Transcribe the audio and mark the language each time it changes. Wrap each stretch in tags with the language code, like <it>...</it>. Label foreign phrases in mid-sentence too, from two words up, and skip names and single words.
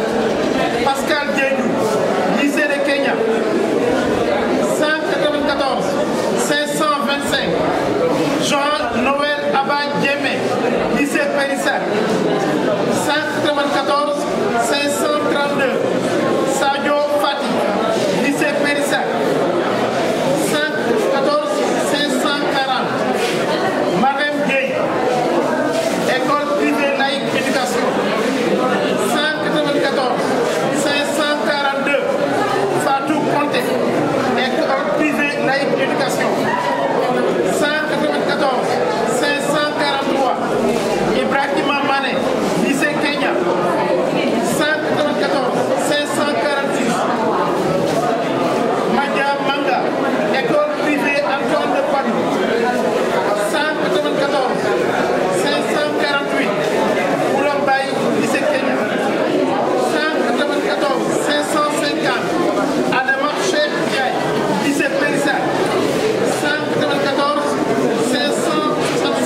<fr>Pascal Djedjou, lycée de Kenya, 194 525. Jean-Noël Abba Djemé, lycée Périssa, 194 532. Sadio Fati, lycée Périssa, 114 540. Marem Gueye, école privée laïque éducation, 194 542. Fatou Conté, école privée laïque éducation, 194 543. Ibrahima Mané, lycée Kenya, 194 546. Madia Manga, école privée Antoine de Padoue, 194 548. Oulambay, lycée Kenya, 194 550. Adama Cheikh Ndiaye, lycée Périssa, 194 565.</fr>